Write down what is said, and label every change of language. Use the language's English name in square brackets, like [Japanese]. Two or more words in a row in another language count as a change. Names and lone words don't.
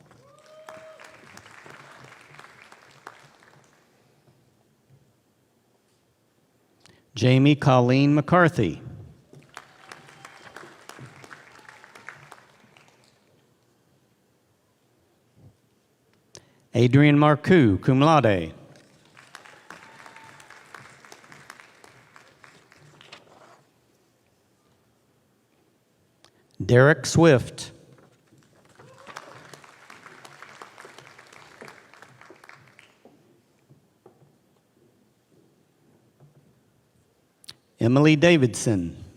[English] Jamie Colleen McCarthy. Adrian Marcoux, [Latin] cum laude. [English] Derek Swift. Emily Davidson.